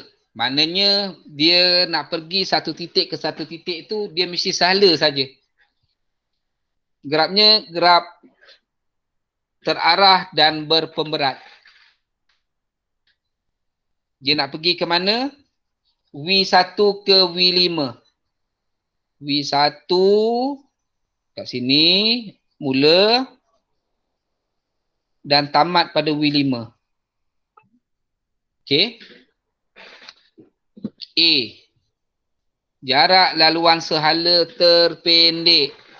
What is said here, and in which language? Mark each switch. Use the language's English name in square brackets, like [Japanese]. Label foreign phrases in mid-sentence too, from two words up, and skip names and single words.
[Malay] Maknanya dia nak pergi satu titik ke satu titik tu dia mesti sehala saja. Grafnya graf terarah dan berpemberat. Dia nak pergi ke mana? W1 ke W5. W1 kat sini mula dan tamat pada W5. Okey. A. Jarak laluan sehala terpendek.